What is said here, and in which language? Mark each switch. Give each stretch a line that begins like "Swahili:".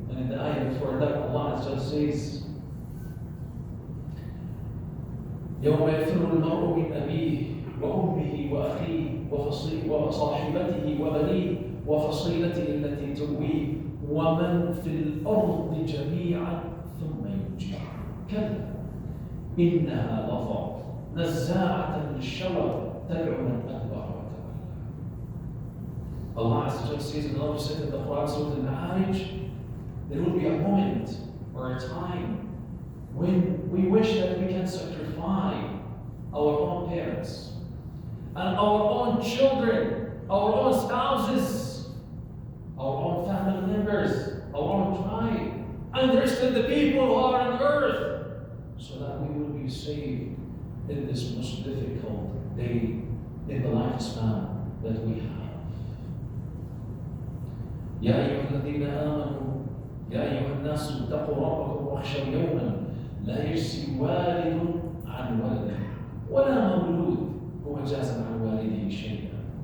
English: And in the ayah before that, Allah just says,
Arabic: يوم يفر المرء من أبيه وأمه وأخيه وصاحبته وبنيه وفصيلته التي تؤويه ومن في الأرض جميعا ثم ينجيه كلا إنها لظى نزاعة للشوى تدعو من أدبر وتولى.
English: Allah says in another verse in the Quran, Surah Al-Ma'arij, there will be a moment or a time when we wish that we can sacrifice our own parents and our own children, our own spouses, our own family members, our own tribe, and the rest of the people who are on earth, so that we will be saved in this most difficult day in the lifespan that we have.
Arabic: يا أيها الذين آمنوا يا أيها الناس اتقوا ربكم واخشوا يوما لا يجزي والد عن ولده ولا مولود هو جاز عن والده شيئا.